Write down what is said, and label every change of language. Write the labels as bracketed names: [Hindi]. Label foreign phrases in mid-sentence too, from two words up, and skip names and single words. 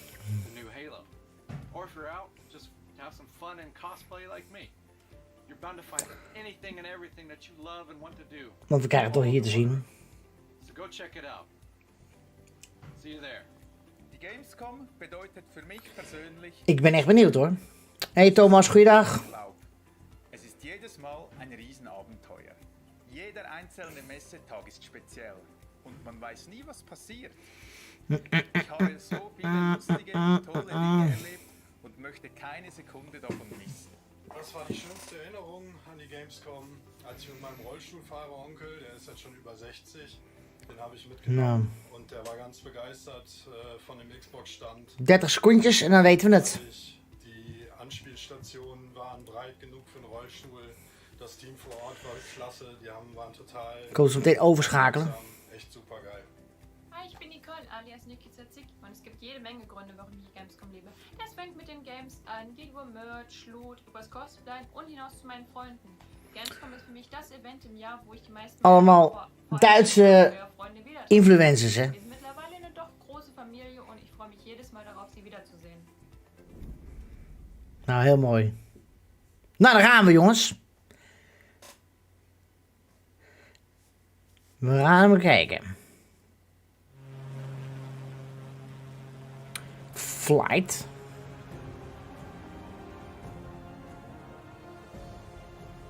[Dutch] Want we krijgen het toch hier te zien. Ik ben echt benieuwd hoor. Hey Thomas, goeiedag. [German] Es ist jedes Mal ein Riesenabenteuer. Jeder einzelne Messetag ist speziell und man weiß nie, was passiert. Ich habe so viele lustige und tolle Dinge erlebt und möchte keine Sekunde davon missen. Das war die schönste Erinnerung an die Gamescom, als ich mit meinem Rollstuhlfahrer-Onkel, der ist jetzt schon über 60, den habe ich mitgenommen und der war ganz begeistert von dem Xbox-Stand. [Dutch] 30 secondjes en dan weten we het. [German] Die Anspielstationen waren breit genug für einen Rollstuhl. Das Team vor Ort war klasse, die waren total... [Dutch] Ik wil ze meteen overschakelen. Echt super geil. [German] Hi, ich bin Nicole, alias Niki Zick, und es gibt jede Menge Gründe, warum ich die Gamescom liebe. Das fängt mit den Games an, geht über Merch, Loot, übers Cosplay und hinaus zu meinen Freunden. Gamescom ist für mich das Event im Jahr, wo ich die meisten [Dutch] Allemaal Duitse [German] Freunde wiedersehe. [Dutch] influencers, hè? [German] Wir sind mittlerweile eine doch große Familie und ich freue mich jedes Mal darauf, sie wiederzusehen. [Dutch] Nou, heel mooi. Nou, daar gaan we, jongens. We gaan hem kijken. Flight.